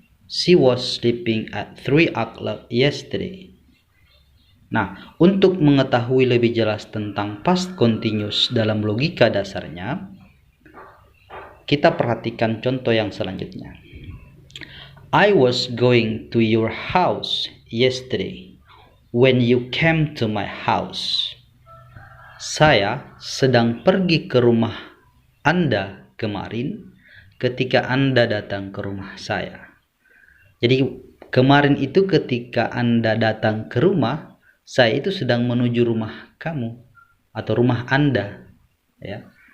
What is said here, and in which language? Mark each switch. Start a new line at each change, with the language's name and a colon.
English: She was sleeping at 3 o'clock yesterday.
Indonesian: Nah, untuk mengetahui lebih jelas tentang past continuous dalam logika dasarnya, kita perhatikan contoh yang selanjutnya.
English: I was going to your house yesterday when you came to my house.
Indonesian: Saya sedang pergi ke rumah Anda kemarin ketika Anda datang ke rumah saya. Jadi kemarin itu ketika Anda datang ke rumah, saya itu sedang menuju rumah kamu atau rumah Anda, ya.